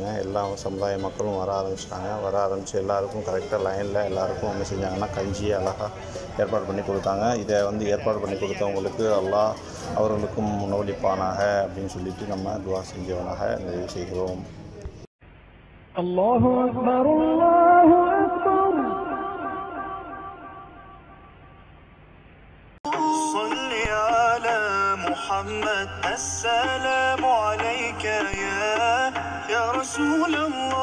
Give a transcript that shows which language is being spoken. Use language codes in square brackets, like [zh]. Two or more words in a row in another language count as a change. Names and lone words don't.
[ta] எல்லா சமுதாய மக்களும் வர ஆரம்பிச்சிட்டாங்க. வர ஆரம்பித்து எல்லாருக்கும் கரெக்டாக லைனில் எல்லாருக்கும் என்ன செஞ்சாங்கன்னா கஞ்சியை அழகாக ஏற்பாடு பண்ணி கொடுத்தாங்க. இதை வந்து ஏற்பாடு பண்ணி கொடுத்தவங்களுக்கு அல்லாஹ் அவர்களுக்கும் உணவளிப்பானாக அப்படின்னு சொல்லிட்டு நம்ம துவா செஞ்சவனாக நிறைவு செய்கிறோம். [ar] الله أكبر الله أكبر. صلي على محمد السلام عليك يا رسول الله.